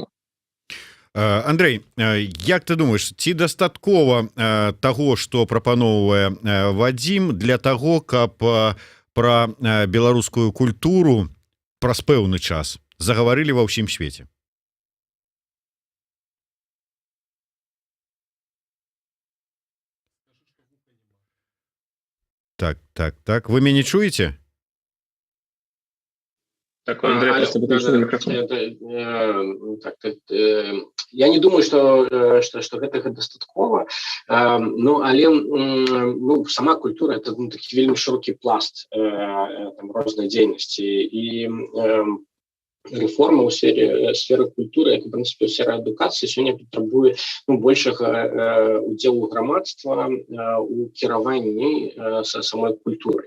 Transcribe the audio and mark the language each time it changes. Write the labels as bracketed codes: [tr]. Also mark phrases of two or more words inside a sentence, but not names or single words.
[be] Андрей, як ты думаешь, ці дастаткова таго, што прапаноўвае Вадзім для таго, каб пра беларускую культуру праз пэўны час загаварылі ва ўсім свеце? Так, вы мяне чуеце? [ru] Так, Андрей, просто выключил микрофон. Я не думаю, что [be] гэтага дастаткова, але сама культура это такі вельмі шырокі пласт рознай дзейнасці і реформа ў сферы культуры, як і прынцыпе ў сферы адукацыі сёння патрабуе большага удзелу грамадства у кіраванні самой культурай.